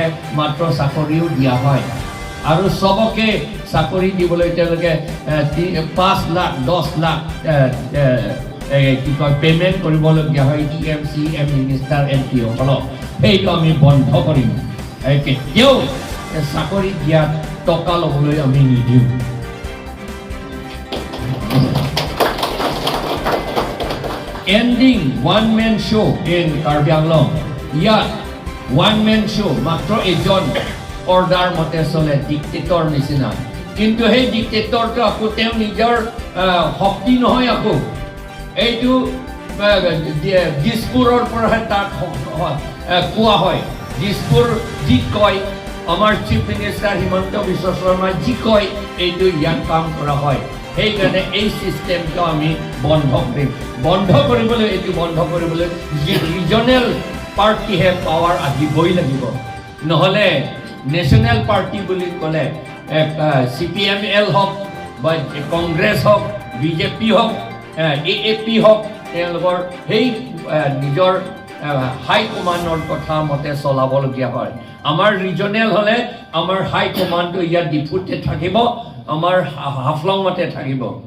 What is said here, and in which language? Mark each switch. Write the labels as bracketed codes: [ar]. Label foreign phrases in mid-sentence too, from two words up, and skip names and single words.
[as] মাত্ৰ চাকৰিও দিয়া হয় আৰু সবকে চাকৰি দিবলৈ তেওঁলোকে 5 লাখ 10 লাখ কি কয় পেমেণ্ট কৰিবলগীয়া হয় EMCM মিনিষ্টাৰ MP সকলক সেইটো আমি বন্ধ কৰিম কেতিয়াও চাকৰি দিয়াত টকা ল'বলৈ আমি নিদিওঁ [en] Ending one-man show in Karbi Anglong. Yeah, one-man show. [as] মাত্ৰ এজন অৰ্ডাৰ মতে চলে ডিক্টেটৰ নিচিনা. কিন্তু হয় ডিক্টেটৰ টো আকৌ তেওঁ নিজৰ শক্তি নহয় আকৌ. এইটো দিছপুৰৰ পৰা হয় তাত কোৱা হয়. দিছপুৰে যি কয় আমাৰ [en] chief minister [as] হিমন্ত বিশ্ব শৰ্মা যি কয় এইটো ইয়াত কাম কৰা হয় সেইকাৰণে এই চিষ্টেমটো আমি বন্ধ কৰিম বন্ধ কৰিবলৈ [en] regional partyহে [as] পাৱাৰ আহিবই লাগিব নহ'লে [en] national party [as] বুলি ক'লে CPML হওক বা কংগ্ৰেছ হওক বিজেপি হওক AAP হওক তেওঁলোকৰ সেই নিজৰ [en] high commandৰ [as] কথা মতে চলাবলগীয়া হয় আমাৰ ৰিজনেল হ'লে আমাৰ [en] high commandটো [as] ইয়াত ডিপুতে থাকিব আমাৰ হাফলঙতে থাকিব